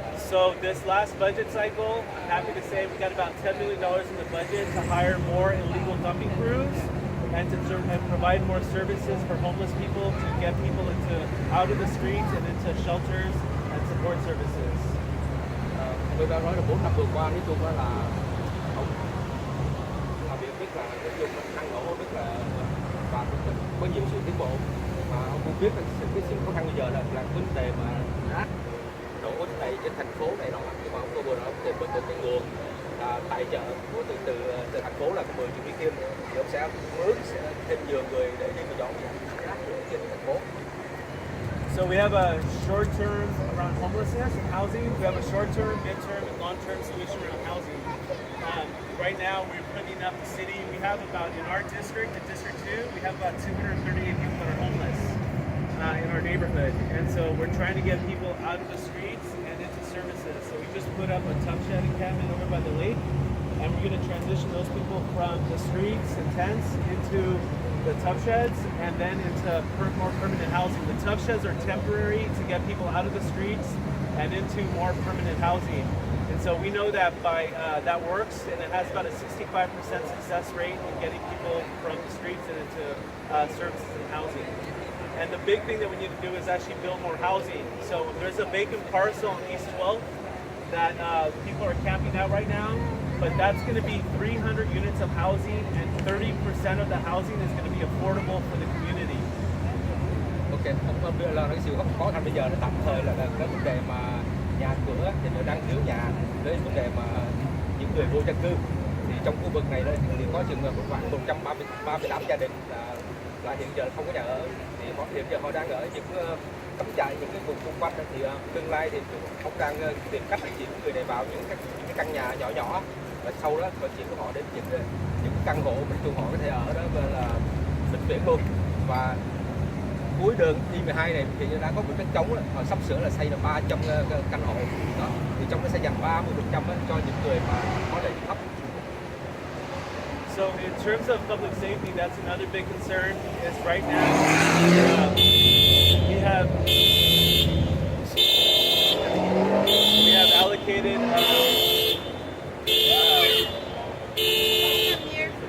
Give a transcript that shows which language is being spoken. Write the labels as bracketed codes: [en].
[en] So this last budget cycle, I'm happy to say we got about $10 million in the budget to hire more illegal dumping crews and to provide more services for homeless people, to get people out of the streets and into shelters and support services. [vi] Tôi đã nói là 4 năm vừa qua nói chung là ông làm việc rất là nói chung là năng nổ rất là và cũng có nhiều sự tiến bộ, mà ông cũng biết là sự khó khăn bây giờ là vấn đề mà rác đổ đầy trên thành phố này nọ, nhưng mà ông có vừa nói ông tìm được một cái nguồn tài trợ của từ thành phố là 10 triệu Mỹ Kim, thì ông sẽ mướn thêm nhiều người để đi dọn rác trên thành phố. [en] So we have a short term around homelessness and housing. We have a short term, mid term, and long term solution around housing. Right now we're putting up the city. We have about, in our district, in District 2, we have about 238 people that are homeless in our neighborhood. And so we're trying to get people out of the streets and into services. So we just put up a tough shed encampment over by the lake. And we're going to transition those people from the streets and tents into the tough sheds and then into more permanent housing. The tough sheds are temporary to get people out of the streets and into more permanent housing. And so we know that that works, and it has about a 65% success rate in getting people from the streets and into services and housing. And the big thing that we need to do is actually build more housing. So there's a vacant parcel on East 12th that people are camping out right now. But that's going to be 300 units of housing, and 30% of the housing is going to be affordable for the community. [vi] Ok, ông đưa là cái sự khó khăn bây giờ là tạm thời là cái vấn đề mà nhà cửa thì nó đang thiếu nhà, với vấn đề mà những người vô dân cư thì trong khu vực này đây thì có chừng khoảng 138 gia đình là hiện giờ không có nhà ở, thì hiện giờ họ đang ở những cắm trại, những cái vùng xung quanh, thì tương lai thì ông đang tìm cách để chuyển người này vào những cái căn nhà nhỏ nhỏ, và sau đó vận chuyển họ đến những căn hộ mà họ có thể ở đó là vĩnh viễn luôn. Và cuối đường I-12 này thì đã có một đất trống, họ sắp sửa là xây là 300 căn hộ đó, thì trong đó sẽ dành 30% cho những người mà có lợi thấp. [en] So in terms of public safety, that's another big concern. Is right now we have allocated. Maybe over here.